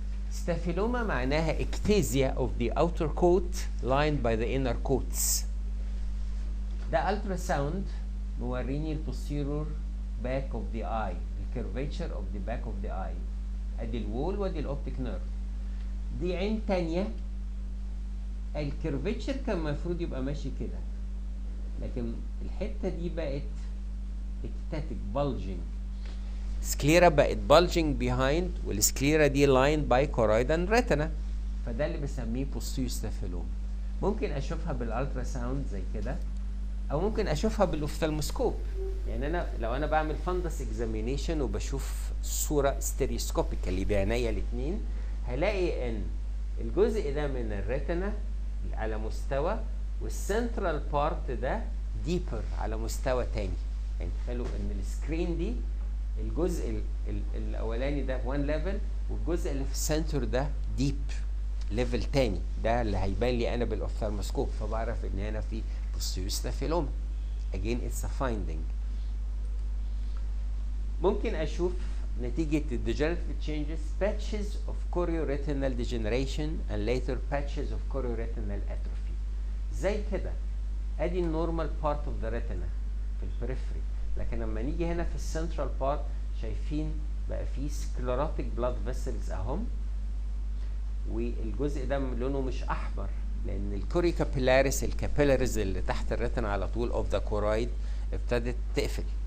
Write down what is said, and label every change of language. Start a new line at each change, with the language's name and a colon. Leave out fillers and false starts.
English: Staphyloma معناها ectasia of the outer coat lined by the inner coats. ده ultrasound موريني البوستيرور back of the eye، الكيرفيتشر of the back of the eye.
Arabic: ادي الوول وادي الاوبتيك نيرف. دي عين تانية الكيرفيتشر كان المفروض يبقى ماشي كده، لكن الحتة دي بقت ectatic bulging.
English: Sclera بقت bulging behind، والسكليرا دي lined by choroid and retina.
Arabic: فده اللي بسميه بوستيوستافيلوما. ممكن اشوفها بالالتراساوند زي كده، او ممكن اشوفها بالاوفثالموسكوب. يعني انا لو انا بعمل فندس اكزامينيشن وبشوف صوره ستيريوسكوبيكالي بعينيا الاثنين، هلاقي ان الجزء ده من الريتنا على مستوى، والسنترال بارت ده ديبر على مستوى تاني. يعني تخيلوا ان السكرين دي الجزء الاولاني ده 1 ليفل، والجزء اللي في السنتر ده ديب ليفل تاني. ده اللي هيبان لي انا بالاوفثالموسكوب، فبعرف ان هنا في بوستيوستافيلوما.
English: again it's a finding. ممكن اشوف نتيجة degenerative changes patches of chorioretinal degeneration and later patches of chorioretinal atrophy.
Arabic: زي كده ادي النورمال بارت اوف ذا ريتنا في البريفري، لكن لما نيجي هنا في السنترال بارت شايفين بقى فيه سكليروتيك بلاد فيسلز اهم، والجزء ده لونه مش احمر لان الكوري كابيلاريس الكابيلاريز اللي تحت الريتنا على طول اوف ذا كورايد ابتدت تقفل.